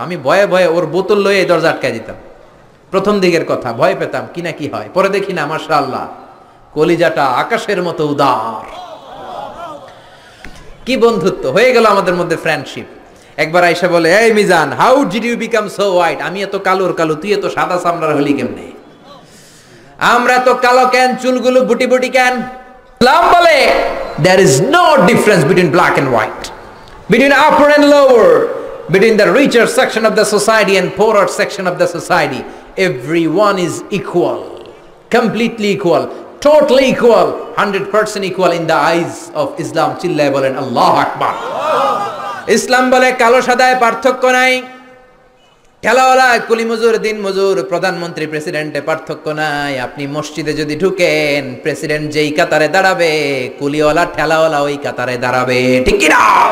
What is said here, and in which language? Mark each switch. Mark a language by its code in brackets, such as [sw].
[bn] আমি ভয়ে ভয়ে ওর বোতল লয়ে দরজা আটকায় দিতাম। প্রথম দিকের কথা ভয় পেতাম কি না কি হয়, পরে দেখি না মাশাআল্লাহ কলিজাটা আকাশের মতো উদার। কি বন্ধুত্ব হয়ে গেল আমাদের মধ্যে, ফ্রেন্ডশিপ। একবার আয়েশা বলে, এই Mizan, [en] How did you become so white? [bn] আমি এত কালোর কালো, তুই এত সাদা চামড়ার হলি কেমনে? আমরা তো কালো কেন, চুলগুলো বুটি বুটি কেন? ইসলাম বলে [en] there is no difference between black and white, between upper and lower, between the richer section of the society and poorer section of the society. Everyone is equal, completely equal, totally equal, 100% equal in the eyes of Islam. [bn] চিল্লায় বলেন আল্লাহু আকবার। ইসলাম বলে কালো সাদায় পার্থক্য নাই, খেলাওয়ালা কুলি মজুর, দিন মজুর, প্রধানমন্ত্রী প্রেসিডেন্টে পার্থক্য নাই। আপনি মসজিদে যদি ঢুকেন, প্রেসিডেন্ট যেই কাতারে দাঁড়াবে, কুলিওয়ালা ঠেলাওয়ালা ওই কাতারে দাঁড়াবে, ঠিক কি না?